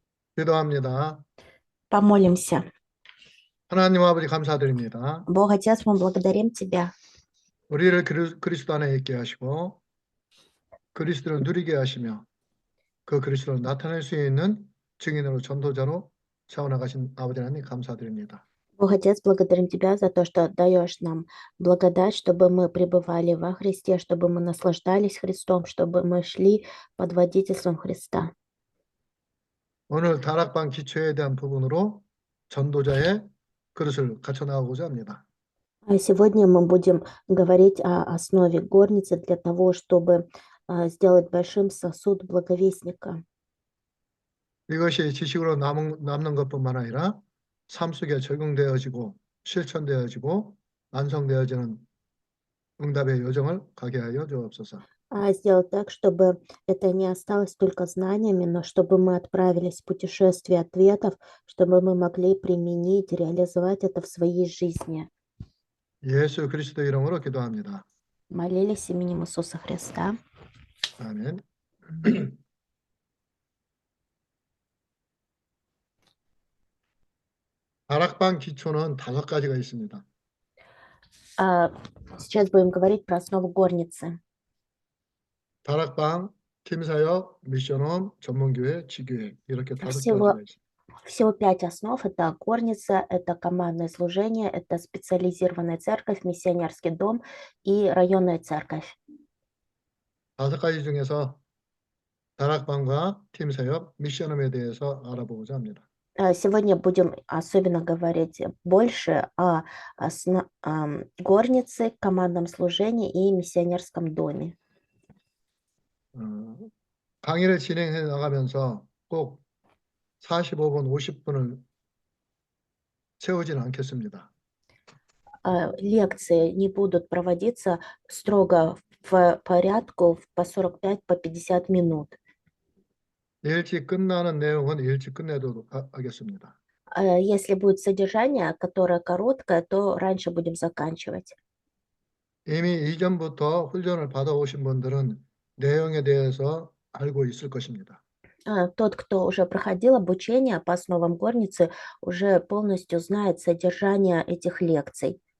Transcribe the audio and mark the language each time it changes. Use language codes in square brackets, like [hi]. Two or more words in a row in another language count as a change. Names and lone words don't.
[ko] 기도합니다. [ru] Помолимся. [ko] 하나님 아버지 감사드립니다. [ru] Бог Отец, мы благодарим Тебя. [ko] 우리를 그리스도 안에 있게 하시고 그리스도를 누리게 하시며 그 그리스도를 나타낼 수 있는 증인으로 전도자로 세워나가신 아버지 하나님 감사드립니다. [ru] Бог Отец, благодарим Тебя за то, что даешь нам благодать, чтобы мы пребывали во Христе, чтобы мы наслаждались Христом, чтобы мы шли под водительством Христа. [ko] 오늘 다락방 기초에 대한 부분으로 전도자의 그릇을 갖춰 나가고자 합니다. [ru] А сегодня мы будем говорить о основе горницы для того, чтобы сделать большим сосуд благовестника. [ko] 이것이 지식으로 남는 것뿐만 아니라 삶 속에 적용되어지고 실천되어지고 완성되어지는 응답의 여정을 가게 하여 주옵소서. [ru] Сделать так, чтобы это не осталось только знаниями, но чтобы мы отправились в путешествие ответов, чтобы мы могли применить, реализовать это в своей жизни. [ko] 예수 그리스도 이름으로 기도합니다. [ru] Молились именем Иисуса Христа. [ko] 아멘. 다락방 기초는 5가지가 있습니다. [ru] Сейчас будем говорить про основу горницы. [ko] 다락방, 팀사역, 미션홈, 전문교회, 지교회 이렇게 5가지가 [ru] Всего, [ko] 있습니다. [ru] всего 5 основ. Это горница, это командное служение, это специализированная церковь, миссионерский дом и районная церковь. [ko] 5가지 중에서 다락방과 팀사역, 미션홈에 대해서 알아보고자 합니다. [ru] Сегодня будем особенно говорить больше о горнице, командном служении и миссионерском доме. [ko] 강의를 진행해 나가면서 꼭 45분, 50분을 채우지는 않겠습니다. [ru] Лекции не будут проводиться строго в порядку по 45, по 50 минут. [ko] 일찍 끝나는 내용은 일찍 끝내도록 하겠습니다. [ru] Если будет содержание, которое короткое, то раньше будем заканчивать. [ko] 이미 이전부터 훈련을 받아오신 분들은 내용에 대해서 알고 있을 것입니다. [ru] Тот, кто уже проходил обучение по основам горницы, уже полностью знает содержание этих лекций.